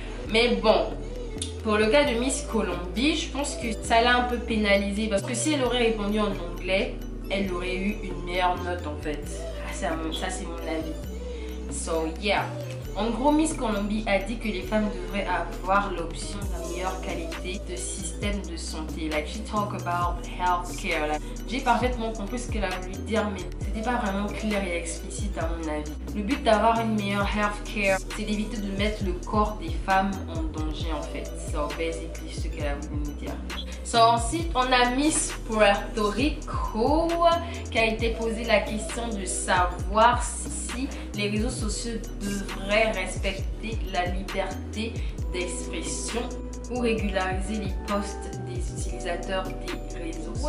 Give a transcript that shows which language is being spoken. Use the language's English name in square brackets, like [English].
[French] Mais bon, pour le cas de Miss Colombie, je pense que ça l'a un peu pénalisée parce que si elle aurait répondu en anglais, elle aurait eu une meilleure note en fait. Ça c'est mon avis. [English] So yeah. [French] En gros, Miss Colombie a dit que les femmes devraient avoir l'option d'une meilleure qualité de système de santé. [English] Like, she talk about healthcare. [French] Like, j'ai parfaitement compris ce qu'elle a voulu dire, mais c'était pas vraiment clair et explicite à mon avis. Le but d'avoir une meilleure healthcare, c'est d'éviter de mettre le corps des femmes en danger en fait. [English] So basically [French] ce qu'elle a voulu nous dire. So ensuite, on a Miss Puerto Rico qui a été posé la question de savoir si les réseaux sociaux devraient respecter la liberté d'expression ou régulariser les posts des utilisateurs des réseaux.